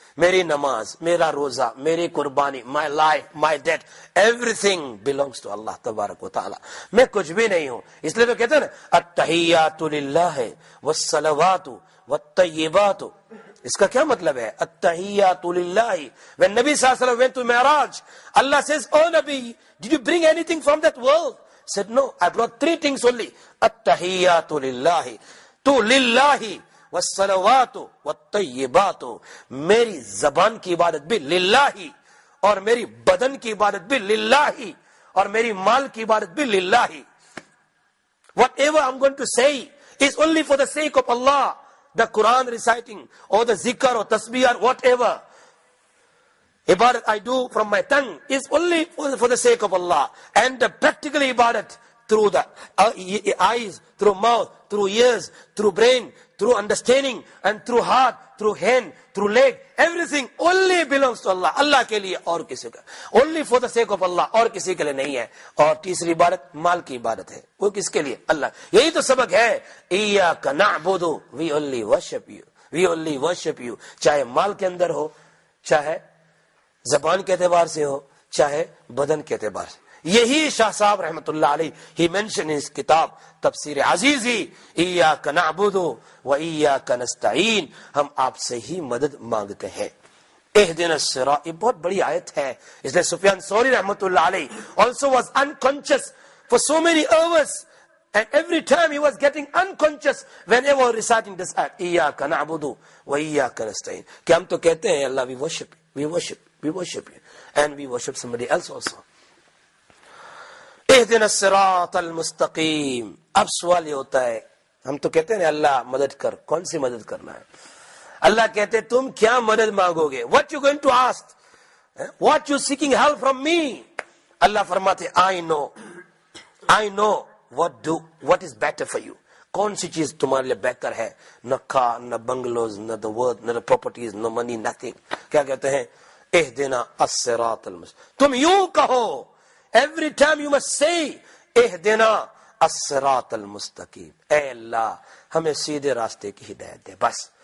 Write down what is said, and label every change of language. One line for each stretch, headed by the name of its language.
Urdu: میری نماز، میرا روزہ، میری قربانی،
English: my life, my death, everything belongs to
Urdu: اللہ تبارک و تعالی. میں کچھ بھی نہیں ہوں. اس لیے تو کہتے ہیں نا
Arabic: التحیات للہ والصلوات والطیبات.
Urdu: اس کا کیا مطلب ہے؟ التحیات للہ.
English: when نبی صلی اللہ علیہ وسلم went to Mi'raj, Allah says, oh Nabi, did you bring anything from that world? Said no, I brought 3 things only.
Arabic: التحیات للہ، تو للہ والصلوات والطیبات.
Urdu: میری زبان کی عبادت بھی للہ، اور میری بدن کی عبادت بھی للہ، اور میری مال کی عبادت بھی للہ.
English: Whatever I'm going to say is only for the sake of Allah. The Quran reciting or the zikr or tasbih or whatever ibadat I do from my tongue is only for the sake of Allah. And the practical ibadat through the eyes, through mouth, through ears, through brain, through understanding, and through heart, through hand, through leg, everything only belongs to Allah.
Urdu: Allah کے لیے اور کسی کا،
English: only for the sake of Allah،
Urdu: اور کسی کے لیے نہیں ہے. اور تیسری عبادت مال کی عبادت ہے، وہ کس کے لیے؟ اللہ. یہی تو سبق ہے.
Arabic: ایاک نعبد،
English: we only worship you, we only worship you.
Urdu: چاہے مال کے اندر ہو، چاہے زبان کے اعتبار سے ہو، چاہے بدن کے اعتبار سے. یہی شاہ صاحب رحمت اللہ علیہ ہی مینشن اس کتاب تفسیر عزیزی،
Arabic: ایاک نعبد و ایاک نستعین،
Urdu: ہم آپ سے ہی مدد مانگتے ہیں.
Arabic: اہدنا الصراط،
Urdu: یہ بہت بڑی آیت ہے. اس لیے
English: سفیان ثوری رحمت اللہ علیہ also was unconscious for so many hours, and every time he was getting unconscious whenever reciting this ayat,
Arabic: ایاک نعبد و ایاک نستعین.
Urdu: کہ ہم تو کہتے ہیں اللہ
English: we worship you and we worship somebody else also.
Arabic: اہدنا الصراط المستقیم.
Urdu: اب سوال یہ ہوتا ہے، ہم تو کہتے ہیں اللہ مدد کر، کون سی مدد کرنا ہے؟ اللہ کہتے تم کیا مدد مانگو گے؟
English: what you going to ask, what you seeking help from me.
Urdu: اللہ فرماتے
English: I know what is better for you.
Urdu: کون سی چیز تمہارے لیے بہتر ہے؟ نہ کار، نہ بنگلوز، نہ the world، نہ پراپرٹیز، نہ منی، nothing. کیا کہتے ہیں؟ اہدنا الصراط المستقیم. تم یوں کہو،
English: every time you must say
Arabic: اہدنا الصراط المستقیم،
Urdu: اے اللہ ہمیں سیدھے راستے کی ہدایت دے. بس.